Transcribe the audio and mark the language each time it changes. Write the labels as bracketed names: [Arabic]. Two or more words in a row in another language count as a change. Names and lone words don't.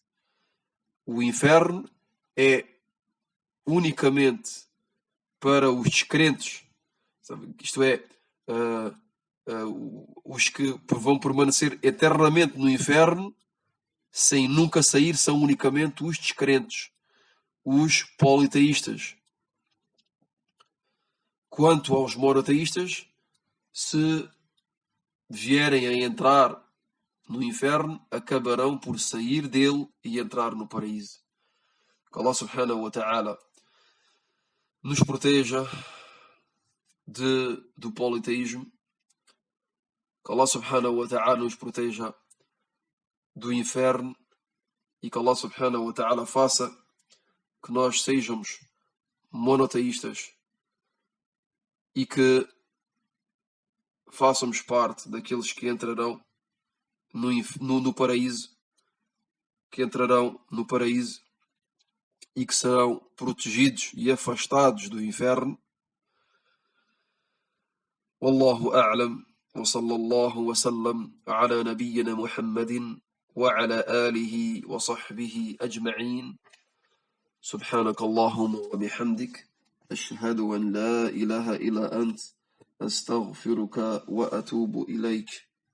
[Portuguese] O inferno é unicamente para os descrentes, isto é, os que vão permanecer eternamente no inferno sem nunca sair são unicamente os descrentes, os politeístas. Quanto aos monoteístas, se vierem a entrar no inferno, acabarão por sair dele e entrar no paraíso. Que [Arabic] الله سبحانه وتعالى [Portuguese] nos proteja do politeísmo. Que [Arabic] الله سبحانه وتعالى [Portuguese] nos proteja do inferno e que [Arabic] الله سبحانه وتعالى [Portuguese] faça que nós sejamos monoteístas e que façamos parte daqueles que entrarão no paraíso, e que serão protegidos e afastados do inferno. [Arabic] والله أعلم، وصلى الله وسلم على نبينا محمد وعلى آله وصحبه أجمعين. سبحانك اللهم وبحمدك أشهد أن لا إله إلا أنت أستغفرك وأتوب إليك.